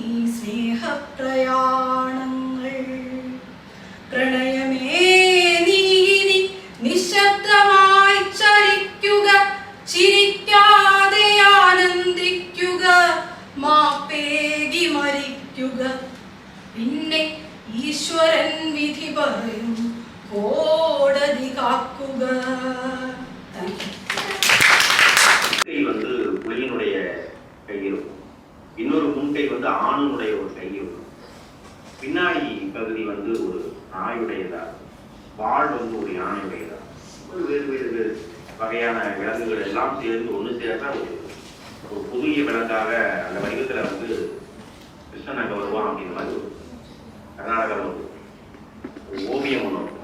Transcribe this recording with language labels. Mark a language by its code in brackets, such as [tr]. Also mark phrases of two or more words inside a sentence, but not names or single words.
[ml] സ്നേഹപ്രയാണങ്ങൾ പ്രണയമേ നീ ഇനി നിശബ്ദമായി ചലിക്കുക ചിരിക്കാതെ ആനന്ദിക്കുക മാപ്പേകി മരിക്കുക പിന്നെ ഈശ്വരൻ വിധി പറയും കോടതി കാക്കുക. [ta] வந்து புலியினுடைய கை இருக்கும், இன்னொரு முன்கை வந்து ஆணுடைய ஒரு கை இருக்கும், பின்னாடி பகுதி வந்து ஒரு நாயுடையதா, வாள் வந்து ஒரு யானையுடையதா, வேறு வேறு வகையான விலங்குகள் எல்லாம் சேர்ந்து ஒன்று சேர்ந்தா ஒரு புதிய விலங்காக அந்த வடிவத்தில் வந்து கிருஷ்ணன் அங்கே வருவான் அப்படின்ற மாதிரி ஒரு கர்நாடகாவில் ஒரு ஓவியம் ஒன்று இருக்கும்.